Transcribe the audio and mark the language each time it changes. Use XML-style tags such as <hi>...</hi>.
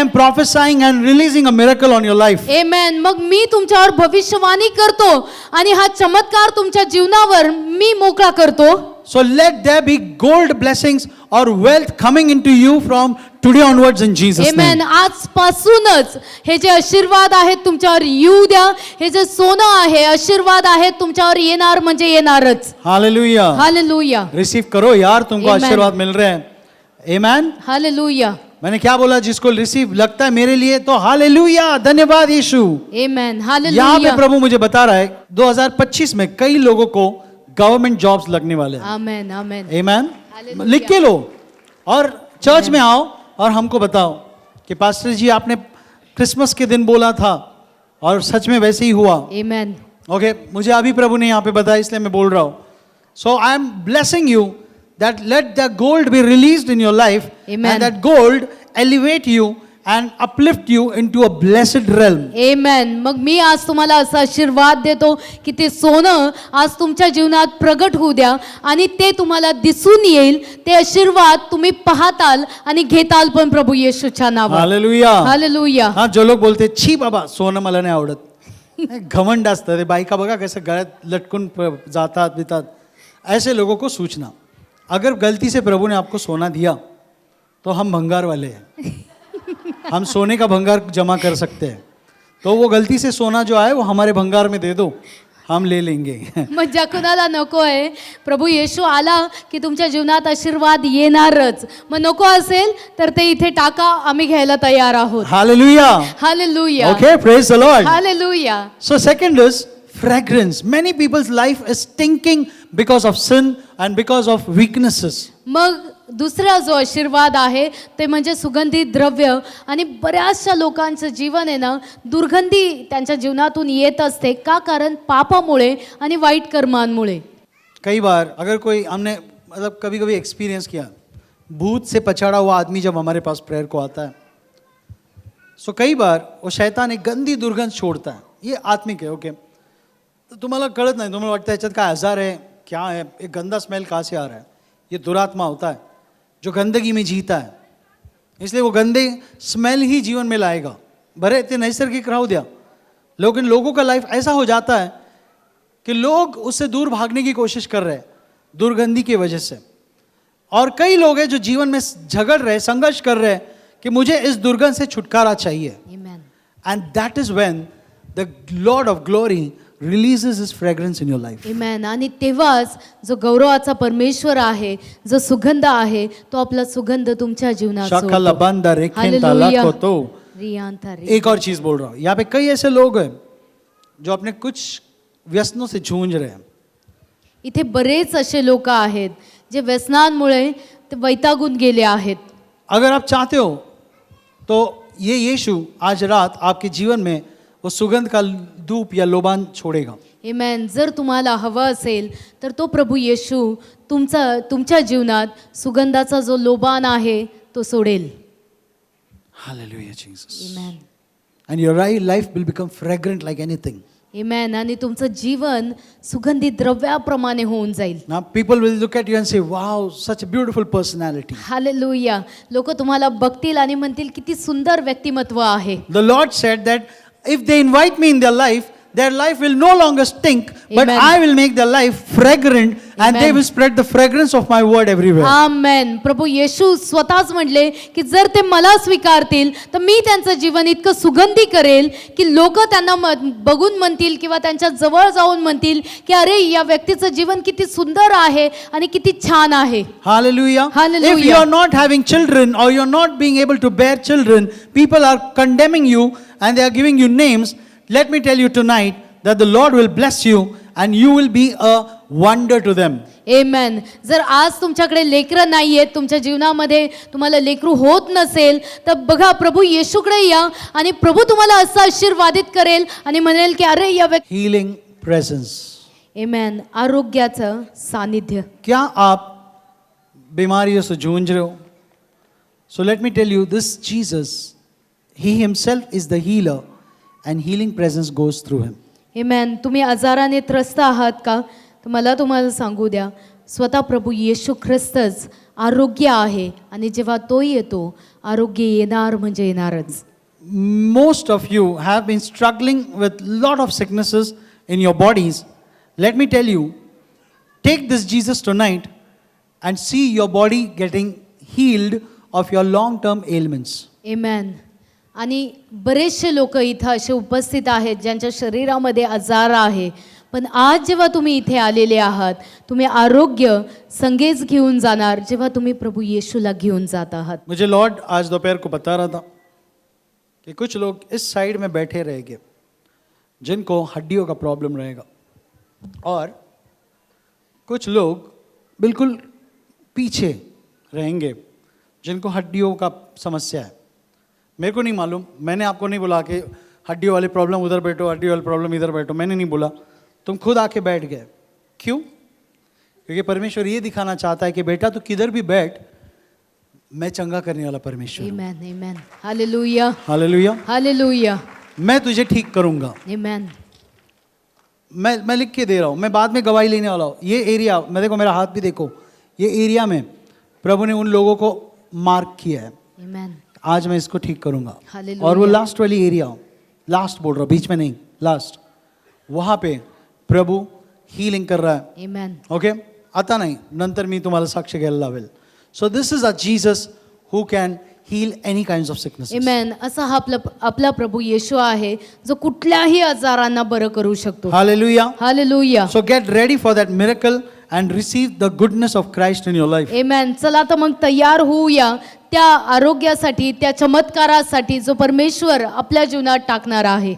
<en>am prophesying and releasing a miracle on your life. आमेन.</en> <mr>मग मी तुमच्यावर भविष्यवाणी करतो आणि हा चमत्कार तुमच्या जीवनावर मी मोकळा करतो.</mr> <en>So let there be gold blessings or wealth coming into you from today onwards in Jesus' amen. name.</en> <mr>आजपासूनच हे जे आशीर्वाद आहेत तुमच्यावर येऊ द्या. हे जे सोनं आहे आशीर्वाद आहेत तुमच्यावर येणार म्हणजे येणारच. Hallelujah. हालेलुया.</mr> <hi>Receive करो यार, तुमको Amen. आशीर्वाद मिल रहे हैं. Amen. हालेलुया. मैंने क्या बोला? जिसको रिसीव लगता है मेरे लिए तो हालेलुया, धन्यवाद यीशु. आमेन. यहाँ पे हालेलुया. प्रभु मुझे बता रहा है 2025 में कई लोगों को गवर्नमेंट जॉब्स लगने वाले हैं. आमेन. आमेन. Amen. Hallelujah. लिख के लो और चर्च में आओ और हमको बताओ कि पास्टर जी आपने क्रिसमस के दिन बोला था और सच में वैसे ही हुआ. आमेन. ओके मुझे अभी प्रभु ने यहाँ पे बताया इसलिए मैं बोल रहा हूँ.</hi> <en>So I am blessing you that let the gold be released in your life Amen. And that gold elevate you and uplift you into a blessed realm. Amen.</en> <mr>मग मी आज तुम्हाला असा आशीर्वाद देतो की ते सोनं आज तुमच्या जीवनात प्रगट होऊ द्या आणि ते तुम्हाला दिसून येईल. ते आशीर्वाद तुम्ही पाहताल आणि घेताल पण प्रभू येशूच्या नावात. Hallelujah. हालेलुया.</mr> <hi>हाँ जो लोग बोलते</hi> <mr>छी बाबा सोनं मला नाही आवडत, हे घमंड असतं ते. बायका बघा कसं गळ्यात लटकून जातात बितात.</mr> <hi>ऐसे लोगों को सूचना, अगर गलती से प्रभु ने आपको सोना दिया तो हम भंगार वाले हैं. हम सोने का भंगार जमा कर सकते हैं. तो वो गलती से सोना जो आए वो हमारे भंगार में दे दो, हम ले लेंगे.</hi> <mr>मग ज्या कुणाला नको आहे प्रभू येशू आला की तुमच्या जीवनात आशीर्वाद येणारच. मग नको असेल तर ते इथे टाका, आम्ही घ्यायला तयार आहोत. Hallelujah. Hallelujah.</mr> <en>Okay, praise the Lord. हालेलुया. So second is fragrance. Many people's life is stinking because of sin and because of weaknesses.</en> <mr>मग दुसरा जो आशीर्वाद आहे ते म्हणजे सुगंधी द्रव्य. आणि बऱ्याचशा लोकांचं जीवन आहे ना दुर्गंधी त्यांच्या जीवनातून येत असते. का? कारण पापामुळे आणि वाईट कर्मांमुळे.</mr> <hi>कई बार अगर कोई हमने मतलब कभी कभी एक्सपीरियंस किया, भूत से पछाड़ा हुआ आदमी जब हमारे पास प्रेयर को आता है, सो कई बार वो शैतान एक गंदी दुर्गंध छोड़ता है. ये आत्मिक है.</hi> <mr>ओके तो तुम्हाला कळत नाही, तुम्हाला वाटतं याच्यात काय आजार</mr> <hi>है, क्या है, एक गंदा स्मेल कहाँ से आ रहा है. ये दुरात्मा होता है जो गंदगी में जीता है, इसलिए वो गंदे स्मेल ही जीवन में लाएगा.</hi> <mr>बरे ते नैसर्गिक राहू द्या,</mr> <hi>लेकिन लोगों का लाइफ ऐसा हो जाता है कि लोग उससे दूर भागने की कोशिश कर रहे हैं दुर्गंधी की वजह से. और कई लोग हैं जो जीवन में झगड़ रहे, संघर्ष कर रहे हैं कि मुझे इस दुर्गंध से छुटकारा चाहिए. Amen.</hi> <en>And that is when the lord of glory releases his fragrance in your life. Amen.</en> <mr>आणि तेव्हाच जो गौरवाचा परमेश्वर आहे, जो सुगंध आहे, तो आपला सुगंध तुमच्या जीवनात शाखा बंदा रेखेंता लाखो तो.</mr> <hi>एक और चीज बोल रहा हूँ, यहाँ पे कई ऐसे लोग हैं जो अपने कुछ व्यसनों से जूझ रहे हैं.</hi> <mr>इथे बरेच असे लोक आहेत जे व्यसनांमुळे ते वैतागून गेले आहेत.</mr> <hi>अगर आप चाहते हो तो ये यीशु आज रात आपके जीवन में वो सुगंध का धूप या लोबान छोड़ेगा. आमेन.</hi> <mr>जर तुम्हाला हवं असेल तर तो प्रभू येशू तुमच्या जीवनात सुगंधाचा जो लोबान आहे तो सोडेल. Hallelujah, Jesus. Amen.</mr> <en>And your life will become fragrant like anything. आमेन.</en> <mr>आणि तुमचं जीवन सुगंधी द्रव्याप्रमाणे होऊन जाईल.</mr> <en>Now people will look at you and say, wow, such a beautiful personality. हालेलुया.</en> <mr>लोक तुम्हाला बघतील आणि म्हणतील किती सुंदर व्यक्तिमत्व आहे.</mr> <en>The Lord said that if they invite me in their life will no longer stink, but Amen. I will make their life fragrant and they Amen. will spread the fragrance of my word everywhere. आमेन.</en> <mr>प्रभू येशू स्वतःच म्हणले की जर ते मला स्वीकारतील तर मी त्यांचं जीवन इतकं सुगंधी करेल की लोक त्यांना बघून म्हणतील किंवा त्यांच्या जवळ जाऊन म्हणतील की अरे या व्यक्तीचं जीवन किती सुंदर आहे आणि किती छान आहे. Hallelujah. Hallelujah.</mr> <en>If you are not having children or you are not being able to bear children, people are condemning you and they are giving you names. Let me tell you tonight that the Lord will bless you and you will be a wonder to them. आमेन.</en> <mr>जर आज तुमच्याकडे लेकरं नाहीयेत, तुमच्या जीवनामध्ये तुम्हाला लेकरू होत नसेल तर बघा प्रभू येशूकडे या आणि प्रभू तुम्हाला असं आशीर्वादित करेल आणि म्हणेल की अरे या व्यक्ती.</mr> <en>Healing presence.</en> <mr>आमेन. आरोग्याचं सानिध्य.</mr> <hi>क्या आप बीमारियों से जूझ रहे हो?</hi> <en>So let me tell you, this Jesus, he himself is the healer and healing presence goes through him. Amen.</en> <mr>तुम्ही आजाराने त्रस्त आहात का? तर मला तुम्हाला सांगू द्या, स्वतः प्रभू येशू ख्रिस्तच आरोग्य आहे आणि जेव्हा तो येतो आरोग्य येणार म्हणजे येणारच.</mr> <en>Most of you have been struggling with lot of sicknesses in your bodies. Let me tell you, take this Jesus tonight and see your body getting healed of your long-term ailments. आमेन.</en> <mr>आणि बरेचसे लोक इथं असे उपस्थित आहेत ज्यांच्या शरीरामध्ये आजार आहे, पण आज जेव्हा तुम्ही इथे आलेले आहात तुम्ही आरोग्य संगेच घेऊन जाणार जेव्हा तुम्ही प्रभू येशूला घेऊन जात आहात.</mr> <hi>मुझे लॉर्ड आज दोपहर को बता रहा था कि कुछ लोग इस साइड में बैठे रहेंगे जिनको हड्डियों का प्रॉब्लम रहेगा, और कुछ लोग बिल्कुल पीछे रहेंगे जिनको हड्डियों का समस्या है. मेरे को नहीं मालूम, मैंने आपको नहीं बोला कि हड्डियों वाली प्रॉब्लम उधर बैठो, हड्डियों वाली प्रॉब्लम इधर बैठो, मैंने नहीं बोला. तुम खुद आके बैठ गए. क्यों? क्योंकि परमेश्वर ये दिखाना चाहता है कि बेटा तू किधर भी बैठ, मैं चंगा करने वाला परमेश्वर हूं. आमेन. आमेन. हालेलुया. हालेलुया. हालेलुया. मैं तुझे ठीक करूंगा. आमेन. मैं लिख के दे रहा हूँ, मैं बाद में गवाही लेने वाला हूँ. ये एरिया, मैं देखो मेरा हाथ भी देखो, ये एरिया में प्रभु ने उन लोगों को मार्क किया है. आमेन. आज मैं इसको ठीक करूंगा. हालेलुया. और वो लास्ट वाली एरिया, लास्ट बोल रहा हूँ, बीच में नहीं, लास्ट, वहाँ पे प्रभु हीलिंग कर रहा है. आमेन.</hi> <mr>ओके, आता नाही, नंतर मी तुम्हाला साक्ष घ्यायला लावेल.</mr> <en>So this is a Jesus who can heal any kinds of sicknesses. आमेन.</en> <mr>असा हा आपला प्रभू येशू आहे जो कुठल्याही आजारांना बरं करू शकतो. Hallelujah. Hallelujah.</mr> <en>So get ready for that miracle and receive the goodness of Christ in your life. आमेन.</en> <mr>चला तर मग तयार होऊया त्या आरोग्यासाठी, त्या चमत्कारासाठी जो परमेश्वर आपल्या जीवनात टाकणार आहे.</mr>